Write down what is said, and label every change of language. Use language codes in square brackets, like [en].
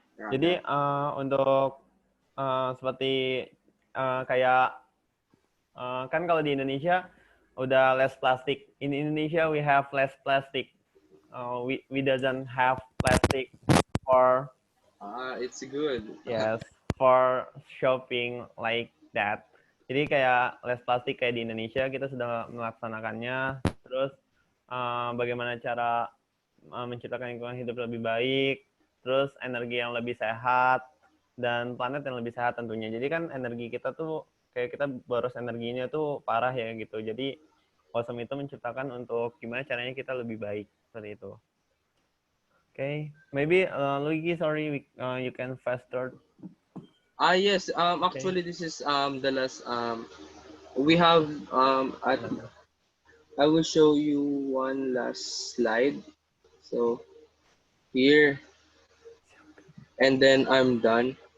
[id] Jadi untuk seperti kayak kan kalau di Indonesia udah [en] less plastic. In Indonesia we have less plastic. We doesn't have plastic for it's good. Yes, for shopping like that. [id] Jadi kayak [en] less plastic [id] kayak di Indonesia kita sudah melaksanakannya. Terus bagaimana cara menciptakan lingkungan hidup lebih baik, terus energi yang lebih sehat dan planet yang lebih sehat tentunya. Jadi kan energi kita tuh kayak kita boros energinya tuh parah ya gitu. Jadi Awesome itu menciptakan untuk gimana caranya kita lebih baik seperti itu. [en] Okay, maybe Luigi, sorry, you can faster. Yes. Actually, this is the last. We have I will show you one last slide. So here, and then I'm done.